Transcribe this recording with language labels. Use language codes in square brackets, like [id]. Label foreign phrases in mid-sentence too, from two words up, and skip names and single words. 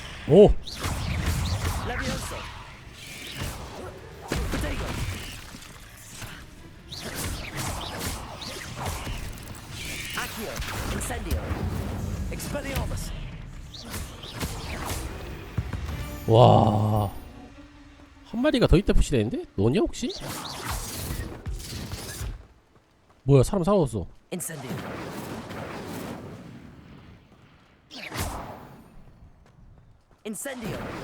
[ko] 오! [la] Levioso. Potato. Accio. Incendio. Expelliarmus. [ko] 와. 한 마리가 더 있다 표시되는데? 너냐 혹시? 뭐야, 사람 사라졌어. [la] Incendio. Incendio.